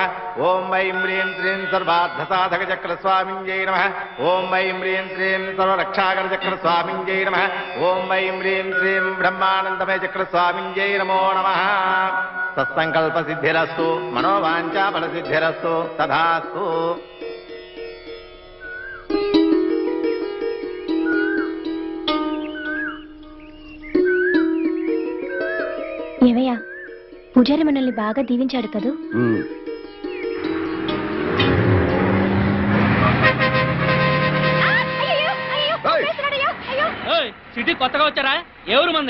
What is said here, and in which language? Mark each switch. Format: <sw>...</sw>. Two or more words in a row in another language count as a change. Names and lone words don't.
<sa>ओम वैं ह्रीं श्रीं सर्वार्थसाधकचक्रस्वामिन्यै नमः। ओम वैं ह्रीं श्रीं सर्वरक्षाकरचक्रस्वामिन्यै नमः। ओम वैं ह्रीं श्रीं ब्रह्मानन्दमयचक्रस्वामिन्यै नमो नमः। सत्संकल्पसिद्धिरस्तु मनोवाञ्छाफलसिद्धिरस्तु तथास्तु।</sa> <te>ఏమయ్యా పూజారి మనల్ని బాగా దీవించాడు కదూ? సిటీ కొత్తగా వచ్చారా? ఎవరు మందే?</te>